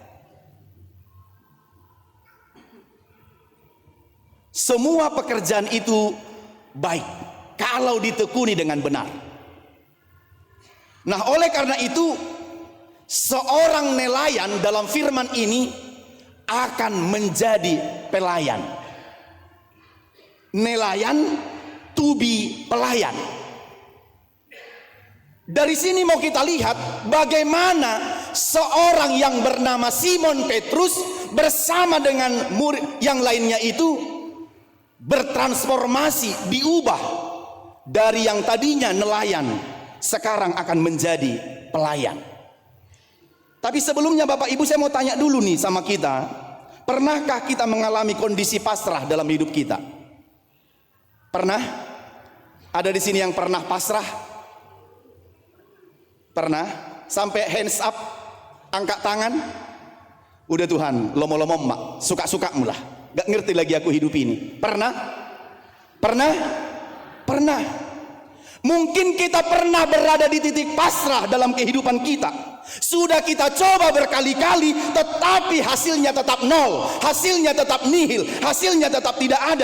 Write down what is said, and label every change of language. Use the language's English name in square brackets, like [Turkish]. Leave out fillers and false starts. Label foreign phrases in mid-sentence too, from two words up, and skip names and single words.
[Indonesian] Semua pekerjaan itu baik kalau ditekuni dengan benar. Nah, oleh karena itu, seorang nelayan dalam firman ini akan menjadi pelayan. Nelayan [English] to be [Indonesian] pelayan. Dari sini mau kita lihat bagaimana seorang yang bernama Simon Petrus bersama dengan murid yang lainnya itu bertransformasi, diubah dari yang tadinya nelayan sekarang akan menjadi pelayan. Tapi sebelumnya Bapak Ibu, saya mau tanya dulu nih sama kita, pernahkah kita mengalami kondisi pasrah dalam hidup kita? Pernah? Ada di sini yang pernah pasrah? Pernah? Sampai [English] hands up, [Indonesian] angkat tangan. Udah Tuhan, [Batak Toba] lomo-lomo mak, [Indonesian] suka-suka mulah. Gak ngerti lagi aku hidup ini. Pernah? Pernah? Pernah. Mungkin kita pernah berada di titik pasrah dalam kehidupan kita. Sudah kita coba berkali-kali, tetapi hasilnya tetap nol, hasilnya tetap nihil, hasilnya tetap tidak ada.